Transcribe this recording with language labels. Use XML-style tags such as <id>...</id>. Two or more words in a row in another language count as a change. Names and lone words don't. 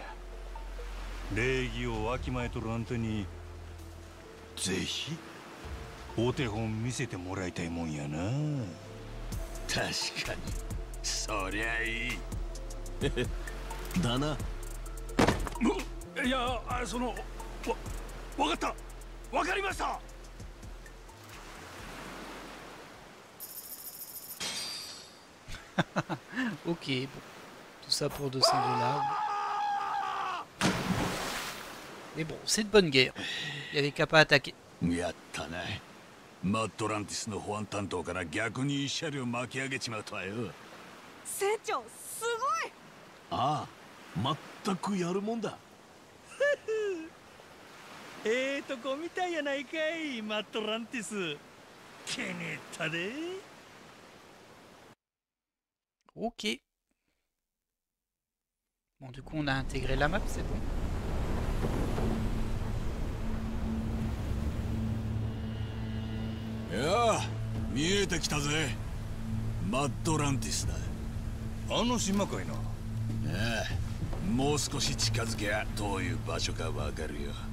<ja>礼儀をわきまえとるあんたにぜひお手本見せてもらいたいもんやな。確かにそりゃいいだな。いやそのわかった、わかりました。</ja> <fr>Ok, bon. Tout ça pour 200 $. Mais bon, c'est de bonne guerre. Il n'y avait qu'à pas attaquer.</fr> <ja>やったね。マットランティスの保安担当から逆に慰謝料巻き上げちまうとはよ。船長すごい。ああ、全くやるもんだ。とこみたいやないかい、マットランティス。気に入ったで。</ja> <fr>Ok. Bon, du coup, on a intégré la map, c'est bon.</fr> <ja>いや見えてきたぜ。マットランティスだ。あの島かいな。ああ、もう少し近づけばどういう場所かわかるよ。</ja>